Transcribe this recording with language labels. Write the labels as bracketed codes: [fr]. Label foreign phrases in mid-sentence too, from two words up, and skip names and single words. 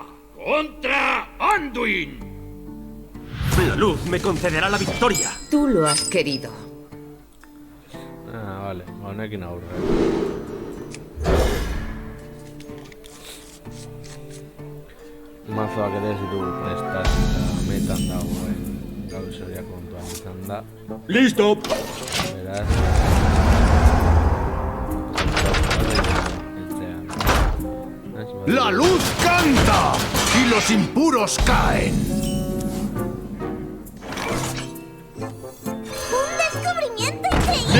[es] ¡Contra Anduin! La luz me concederá la victoria. Tú lo has querido. [eu] Vale, honekin aurre. Mazoak ere ez ditugu prestatu eta metan dagoen gauzoria kontuan izan da. [es] ¡Listo! [eu] Beraz, [es] ¡La luz canta! ¡Y los impuros caen! ¡Un descubrimiento increíble!